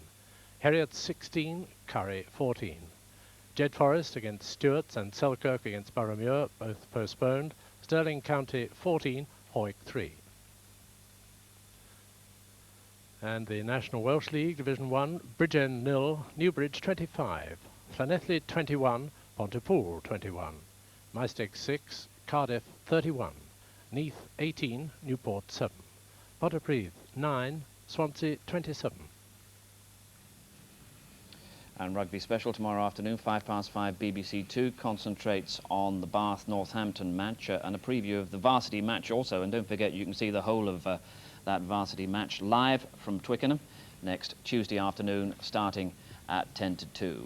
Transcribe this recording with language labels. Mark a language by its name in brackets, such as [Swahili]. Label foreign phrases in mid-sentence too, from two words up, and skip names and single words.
[English] Heriot 16, Curry 14. Jed Forest against Stewarts and Selkirk against Boroughmuir, both postponed. Stirling County 14, Hoyk 3. And the National Welsh League, Division 1, Bridgend 0, Newbridge 25. Llanelli 21, Pontypool 21. Maesteg 6, Cardiff 31. Neath 18, Newport 7. Pontypridd 9, Swansea 27. And rugby special tomorrow afternoon, 5:05 BBC 2, concentrates on the Bath Northampton match and a preview of the varsity match also. And don't forget, you can see the whole of that varsity match live from Twickenham next Tuesday afternoon, starting at 10 to 2.